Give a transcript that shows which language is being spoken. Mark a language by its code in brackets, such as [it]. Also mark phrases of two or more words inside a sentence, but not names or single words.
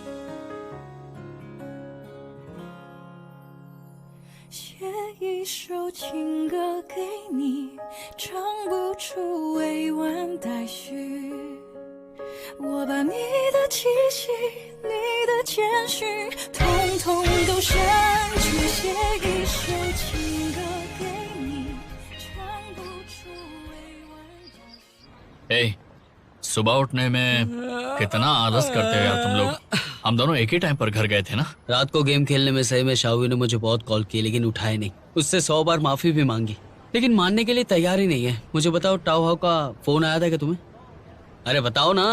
[zh] 写一首情歌给你，唱不出委婉待续。我把你的气息，你的简讯，统统都删去，写一首情歌给你，唱不出委婉待续。 [hi] सुबह उठने में कितना आलस करते हो यार तुम लोग। हम दोनों एक ही टाइम पर घर गए थे ना। रात को गेम खेलने में सही में शाहू ने मुझे बहुत कॉल किए लेकिन उठाए नहीं। उससे 100 बार माफी भी मांगी लेकिन मानने के लिए तैयार ही नहीं है। मुझे बताओ टाओ हाउ का फोन आया था क्या तुम्हें? अरे बताओ ना।